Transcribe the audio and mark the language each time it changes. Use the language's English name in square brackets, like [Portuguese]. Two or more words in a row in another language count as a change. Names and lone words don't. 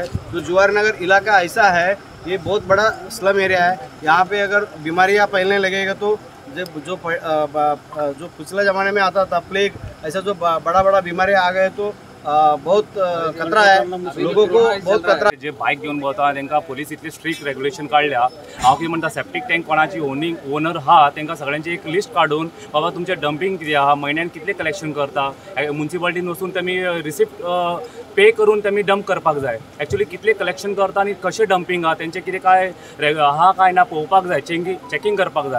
[Hindi] जो जुआर नगर इलाका ऐसा है, ये बहुत बड़ा [English] slum area [Hindi] है। यहाँ पे अगर बीमारियाँ फैलने लगेगा तो जो पिछले ज़माने में आता था प्लेग, ऐसा जो बड़ा बड़ा बीमारियाँ आ गए तो बहुत खतरा है लोगों को, बहुत खतरा। [Konkani] जे बाईक घेऊन भोंवता तांकां पुलीस इतली [English] strict regulation [Konkani] काढल्या। हांव कितें म्हणटा, [English] septic tank [Konkani] कोणाची ओनर हा तांकां सगळ्यांची एक लिस्ट काडून बाबा तुमचे डंपिंग कितें आहा, म्हयन्यान कितले कलेक्शन करता, म्युनिसिपालिटीन वचून तुमी [English] receipt pay [Konkani] करून तुमी डंप करपाक जाय। एक्चुअली कितले कलेक्शन करता आनी कशें डंपिंग आहा तेंचे कितें काय आहा काय ना पळोवपाक जाय, चेकिंग करपाक जाय।